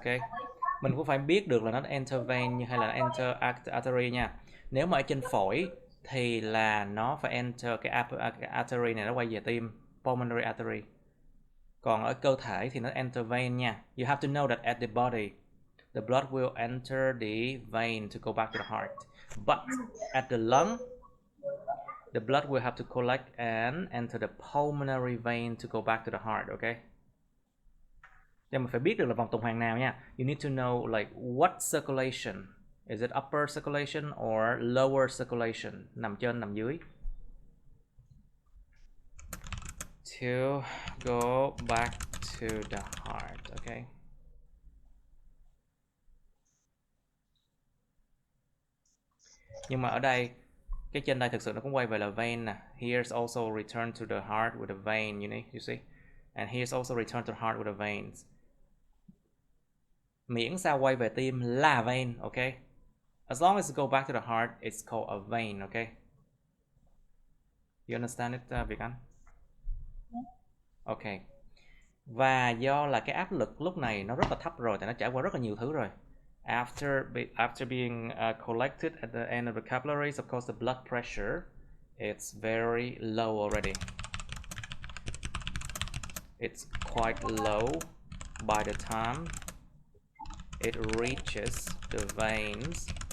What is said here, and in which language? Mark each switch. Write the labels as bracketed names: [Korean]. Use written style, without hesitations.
[Vietnamese] Okay, mình cũng phải biết được là nó enter vein hay là enter artery nha. Nếu mà ở trên phổi thì là nó phải enter cái artery này, nó quay về tim, pulmonary artery. Còn ở cơ thể thì nó enter vein nha. [English] You have to know that at the body the blood will enter the vein to go back to the heart, but at the lung the blood will have to collect and enter the pulmonary vein to go back to the heart. [Vietnamese] Okay, nhưng mà phải biết được là vòng tuần hoàn nào nha. [English] You need to know like what circulation. Is it upper circulation or lower circulation? [Vietnamese] Nằm trên, nằm dưới. [English] To go back to the heart. Okay. [Vietnamese] Nhưng mà ở đây, cái trên đây thực sự nó cũng quay về là vein nè. [English] Here's also return to the heart with a vein, you see? And here's also return to the heart with a veins. [Vietnamese] Miễn sao quay về tim là vein, okay? [English] As long as it go back to the heart, it's called a vein, okay? You understand it, Việt Anh? Okay. [Vietnamese] Và do là cái áp lực lúc này nó rất là thấp rồi, tại nó trải qua rất là nhiều thứ rồi. [English] After being collected at the end of the capillaries, of course the blood pressure it's very low already. It's quite low by the time it reaches the veins.